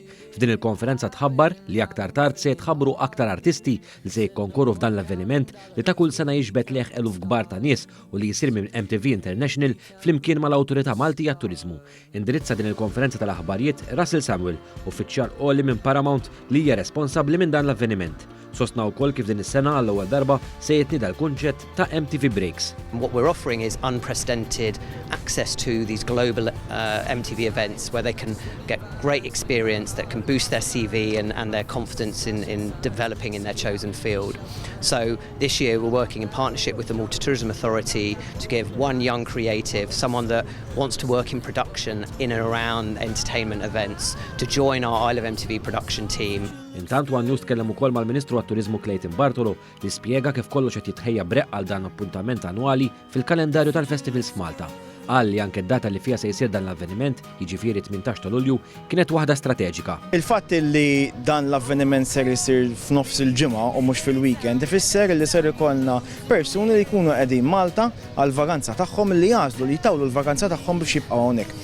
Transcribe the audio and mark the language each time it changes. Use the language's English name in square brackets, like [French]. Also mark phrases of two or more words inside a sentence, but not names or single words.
[Maltese] F'din il-konferenza tħabbar li aktar tard se jitħabbru aktar artisti li se jikkonkorru f'dan l-avveniment li ta' kull sena jiġbed leħ eluf kbar ta' nies u li jsir minn MTV International flimkien mal-Awtorità Malti għat-Turiżmu. Indirizza din il-konferenza tal-aħbarijiet Russell Samuel, uffiċjal qoli minn Paramount li hija responsabbli minn dan l-avveniment. Sostna wkoll kif din is-sena għall-ewwel darba se jitnieda l-kunċett ta' MTV Breaks. [English] What we're offering is unprecedented access to these global MTV events where they can get great experience that can boost their CV and their confidence in developing in their chosen field. So this year we're working in partnership with the Malta Tourism Authority to give one young creative, someone that wants to work in production in and around entertainment events, to join our Isle of MTV production team. [Maltese] Intant One News tkellem ukoll mal-Ministru għat-Turiżmu Clayton Bartolo li spjega kif kollox qed jitħejja breqq għal dan appuntament annwali fil-kalendarju tal-festivals f'Malta. Qal li anke d-data li fiha se jsir dan l-avveniment, jiġifieri 18 ta' Lulju, kienet waħda strateġika. Il-fatt li dan l-avveniment ser isir f'nofs il-ġimgħa u mhux fil-weekend ifisser li ser ikollna persuni li jkunu qegħdin Malta għal vaganza tagħhom li jażlu li jtawlu l-vaganza tagħhom biex jibqgħu hawnhekk.